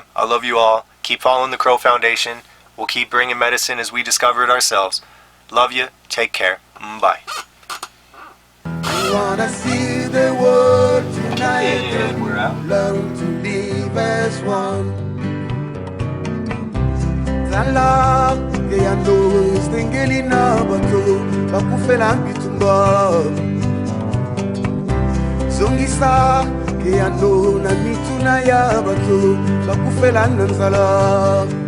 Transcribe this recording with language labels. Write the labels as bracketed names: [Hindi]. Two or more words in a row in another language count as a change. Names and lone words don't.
[English] I love you all. Keep following the Crow Foundation. We'll keep bringing medicine as we discover it ourselves. Love you. Take care. Bye. I wanna see the world united, And we're out. learn to live as one. [Lingala] Zala, ke yando stengeli na bato, bakufela bitumba. Zongisa, ke yando na mituna ya bato, bakufela nanzala.